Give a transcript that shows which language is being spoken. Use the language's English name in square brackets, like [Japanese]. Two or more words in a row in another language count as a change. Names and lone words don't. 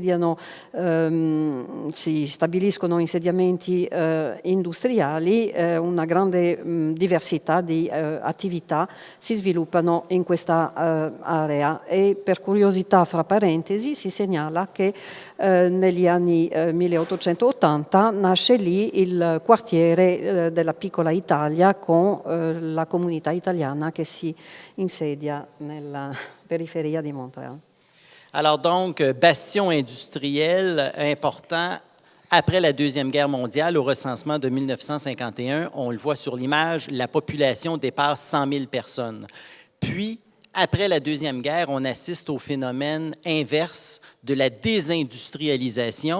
[Italian] stabiliscono insediamenti industriali, una grande diversità di attività si sviluppano in questa area e per curiosità fra parentesi si segnala che negli anni 1880 nasce lì il quartiere della piccola Italia con la comunità italiana che si insedia nella periferia di Montréal. [French] Alors donc, bastion industriel important. Après la Deuxième Guerre mondiale, au recensement de 1951, on le voit sur l'image, la population dépasse 100 000 personnes. Puis, après la Deuxième Guerre, on assiste au phénomène inverse de la désindustrialisation.